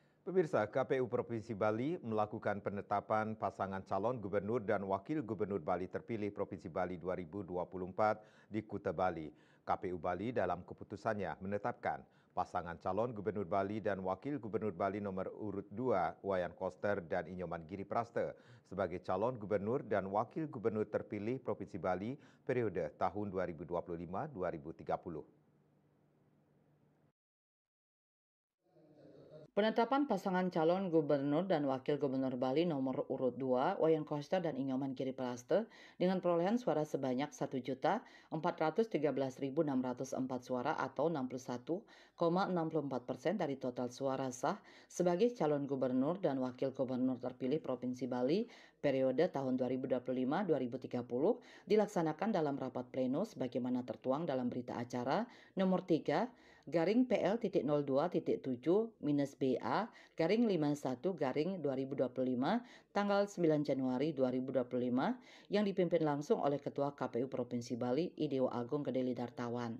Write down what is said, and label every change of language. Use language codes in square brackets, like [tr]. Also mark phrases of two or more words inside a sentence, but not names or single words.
[id] Pemirsa, KPU Provinsi Bali melakukan penetapan pasangan calon gubernur dan wakil gubernur Bali terpilih Provinsi Bali 2024 di Kuta Bali. KPU Bali dalam keputusannya menetapkan pasangan calon gubernur Bali dan wakil gubernur Bali nomor urut 2 Wayan Koster dan Inyoman Giri Praste sebagai calon gubernur dan wakil gubernur terpilih Provinsi Bali periode tahun 2025-2030. Penetapan pasangan calon gubernur dan wakil gubernur Bali nomor urut 2, Wayan Koster dan Inyoman Giri Praste dengan perolehan suara sebanyak 1.413.604 suara atau 61,64% dari total suara sah sebagai calon gubernur dan wakil gubernur terpilih Provinsi Bali periode tahun 2025-2030 dilaksanakan dalam rapat pleno sebagaimana tertuang dalam berita acara nomor 3/PL.2.2-BA/51/2025 tanggal 9 Januari 2025 yang dipimpin langsung oleh Ketua KPU Provinsi Bali Idewo Agung Gedeli Dartawan.